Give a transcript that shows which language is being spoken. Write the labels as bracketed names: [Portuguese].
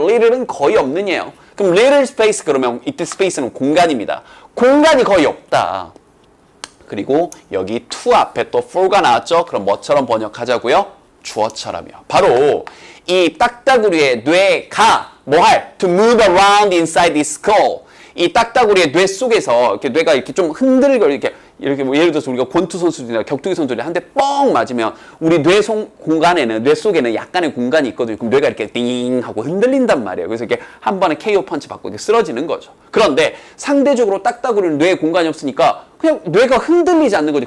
[Korean] little은 거의 없는이에요. 그럼 little space 그러면 이때 space는 공간입니다. 공간이 거의 없다. 그리고 여기 to 앞에 또 for가 나왔죠. 그럼 뭐처럼 번역하자고요? 주어처럼요. 바로 이 딱따구리의 뇌가 뭐할? [English] To move around inside this skull. [Korean] 이 딱따구리의 뇌 속에서 이렇게 뇌가 이렇게 좀 흔들고 이렇게 뭐 예를 들어서 우리가 권투 선수들이나 격투기 선수들이 한 대 뻥 맞으면 우리 뇌 속에는 약간의 공간이 있거든요. 그럼 뇌가 이렇게 띵 하고 흔들린단 말이에요. 그래서 이렇게 한 번에 KO 펀치 받고 이렇게 쓰러지는 거죠. 그런데 상대적으로 딱따구리는 뇌에 공간이 없으니까 그냥 뇌가 흔들리지 않는 거죠.